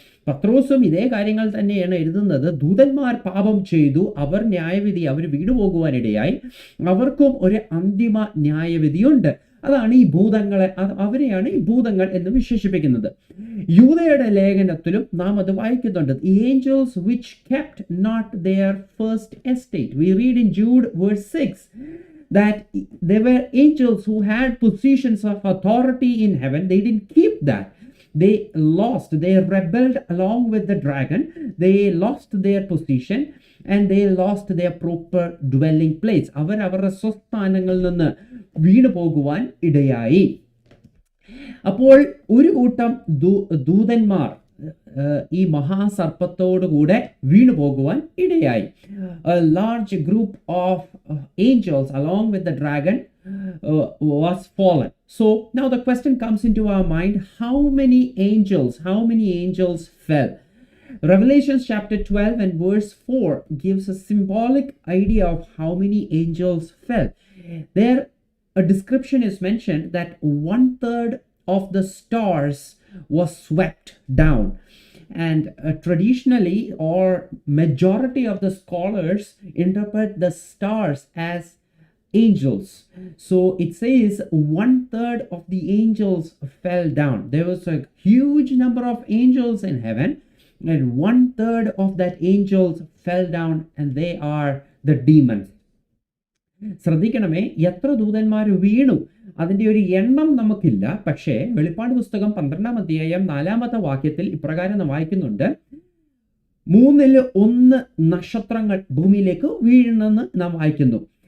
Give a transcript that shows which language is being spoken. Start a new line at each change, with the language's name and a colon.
Malayalam: പത്രോസും ഇതേ കാര്യങ്ങൾ തന്നെയാണ് എഴുതുന്നത്. ദൂതന്മാർ പാപം ചെയ്തു, അവർ വീണുപോകുവാനിടയായി, അവർക്കും ഒരു അന്തിമ ന്യായവിധിയുണ്ട്. അതാണ് ഈ ഭൂതങ്ങളെ, അവരെയാണ് ഈ ഭൂതങ്ങൾ എന്ന് വിശേഷിപ്പിക്കുന്നത്. യൂദയുടെ ലേഖനത്തിലും നാം അത് വായിക്കുന്നുണ്ട്.
English: The angels which kept not their first estate. We read in Jude verse 6 that there were angels who had positions of authority in heaven. They didn't keep that. They rebelled along with the dragon. They lost their position and they lost their proper dwelling place.
Malayalam: അവരുടെ സ്വസ്ഥാനങ്ങളിൽ നിന്ന് വീണു പോകുവാൻ ഇടയായി. അപ്പോൾ ഒരു കൂട്ടം ദൂതന്മാർ ഈ മഹാസർപ്പത്തോടുകൂടെ വീണു പോകുവാൻ ഇടയായി.
English: A large group of angels along with the dragon was fallen. So now the question comes into our mind, how many angels fell? Revelation chapter 12 and verse 4 gives a symbolic idea of how many angels fell. There a description is mentioned that 1/3 of the stars was swept down. And traditionally, or majority of the scholars interpret the stars as angels. So it says 1/3 of the angels fell down. There was a huge number of angels in heaven, and 1/3 of that angels fell down, and they are the demons.
Malayalam: ശ്രദ്ധിക്കണമേ, എത്ര ദൂതന്മാർ വീണു അതിൻ്റെ ഒരു എണ്ണം നമുക്കില്ല. പക്ഷേ വെളിപ്പാട് പുസ്തകം 12-ാം അധ്യായം 4-ാമത്തെ വാക്യത്തിൽ ഇപ്രകാരം നാം വായിക്കുന്നുണ്ട്, 1/3 നക്ഷത്രങ്ങൾ ഭൂമിയിലേക്ക് വീഴുന്നെന്ന് നാം വായിക്കുന്നു.